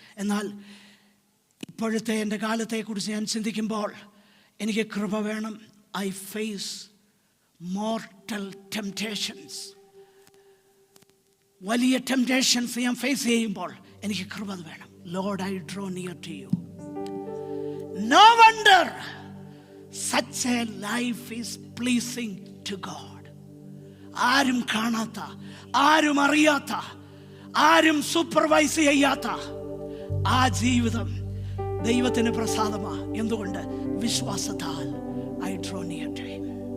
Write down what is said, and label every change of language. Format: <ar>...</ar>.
<ml>എന്നാൽ ഇപ്പോഴത്തെ എൻ്റെ കാലത്തെക്കുറിച്ച് ഞാൻ ചിന്തിക്കുമ്പോൾ എനിക്ക് കൃപ വേണം.</ml> <en>I face mortal temptations.</en> <ml>വലിയ ടെംപ്റ്റേഷൻസ് ഞാൻ ഫേസ് ചെയ്യുമ്പോൾ എനിക്ക് കൃപ വേണം.</ml> <en>Lord, I draw near to you. No wonder such a life is pleasing to God.</en> <ml>ആരും കാണാത്ത, ആരും അറിയാത്ത, ആരും സൂപ്പർവൈസ് ചെയ്യാത്ത ആ ജീവിതം ദൈവത്തിന് പ്രസാദമാണ്. എന്തുകൊണ്ട്? വിശ്വാസത്താൽ.</ml> <en>I draw near to him.</en>